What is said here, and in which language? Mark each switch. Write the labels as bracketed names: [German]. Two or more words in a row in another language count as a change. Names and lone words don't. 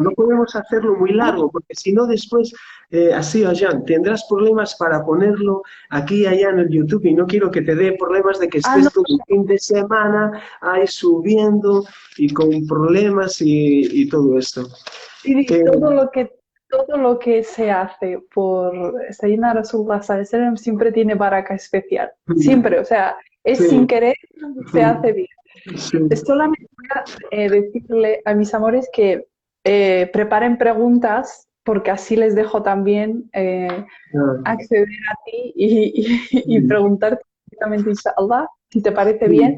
[Spanish] No podemos hacerlo muy largo, porque si no después, así allá, tendrás problemas para ponerlo aquí y allá en el YouTube y no quiero que te dé problemas de que Ah, no, estés todo el fin de semana ahí subiendo y con problemas y todo esto. Siri, Eh, todo lo que se hace por [Arabic] سيدنا رسول الله صلى الله عليه وسلم [Spanish] siempre tiene baraka especial. Siempre, o sea, es sin sí, querer, se hace bien. sí, Solamente voy a decirle a mis amores que preparen preguntas porque así les dejo también ah, acceder a ti y preguntarte directamente, inshallah, si te parece bien.